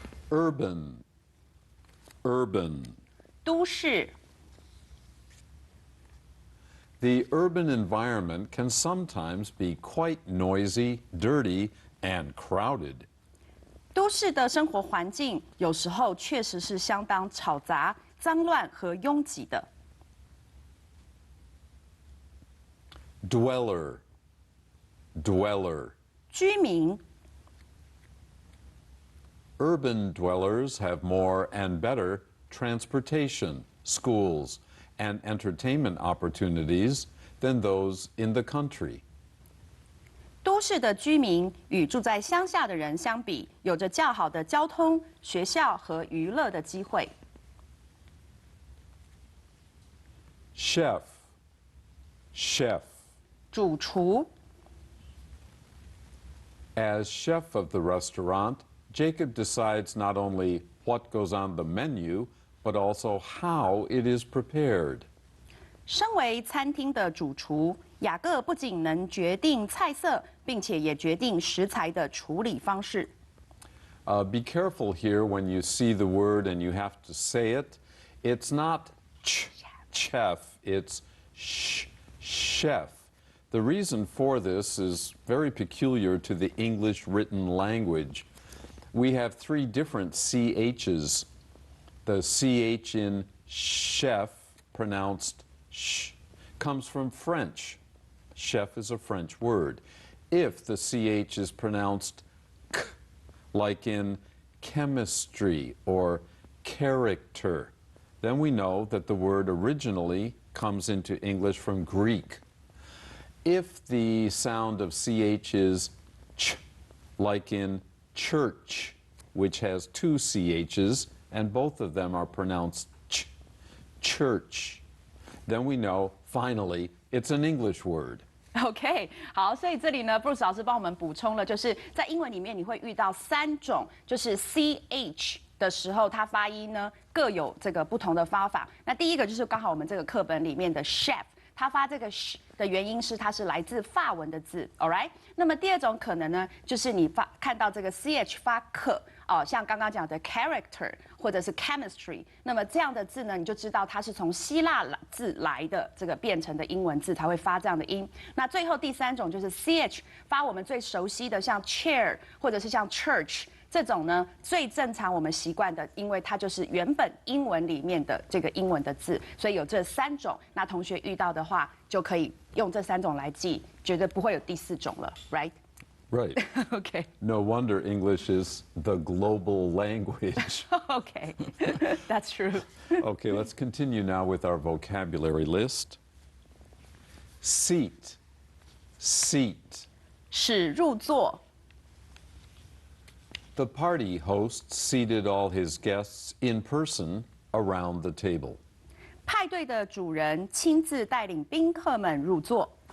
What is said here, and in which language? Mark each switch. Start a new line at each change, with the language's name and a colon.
English: Urban, urban.
Chinese: 都市
English: The urban environment can sometimes be quite noisy, dirty, and crowded.
Chinese: 都市的生活环境有时候确实是相当吵杂、脏乱和拥挤的。
English: Dweller, dweller.
Chinese: 居民
English: Urban dwellers have more and better transportation, schools, and entertainment opportunities than those in the country.
Chinese: 都市的居民与住在乡下的人相比，有着较好的交通、学校和娱乐的机会。
English: Chef, chef.
Chinese: 主厨
English: As chef of the restaurant, Jacob decides not only what goes on the menu, but also how it is prepared.
Chinese: 身为餐厅的主厨，雅各不仅能决定菜色，并且也决定食材的处理方式。
English: Be careful here when you see the word and you have to say it. It's not chef, it's chef. The reason for this is very peculiar to the English written language. We have 3 different CHs. The CH in chef, pronounced sh, comes from French. Chef is a French word. If the CH is pronounced k, like in chemistry or character, then we know that the word originally comes into English from Greek. If the sound of CH is ch, like in church, which has 2 CHs, and both of them are pronounced ch, church, then we know, finally, it's an English word.
Chinese: OK， 好，所以这里呢，Bruce 老师帮我们补充了，就是在英文里面你会遇到3种，就是 CH 的时候，它发音呢各有这个不同的发法。那第一个就是刚好我们这个课本里面的 chef。它发这个 sh 的原因是它是来自法文的字 ，
English: all right。
Chinese: 那么第二种可能呢，就是你看到这个 ch 发克哦，像刚刚讲的 character 或者是 chemistry， 那么这样的字呢，你就知道它是从希腊字来的这个变成的英文字才会发这样的音。那最后第3种就是 ch 发我们最熟悉的像 chair 或者是像 church。这种呢最正常我们习惯的，因为它就是原本英文里面的这个英文的字，所以有这3种。那同学遇到的话，就可以用这3种来记，绝对不会有第4种了 ，right？
English: Right. OK No wonder English is the global language. OK That's true. Okay, let's continue now with our vocabulary list. Seat. Seat.
Chinese: 使入座。
English: The party host seated all his guests in person around the table.
Chinese: 派对的主人亲自带领宾客们入座。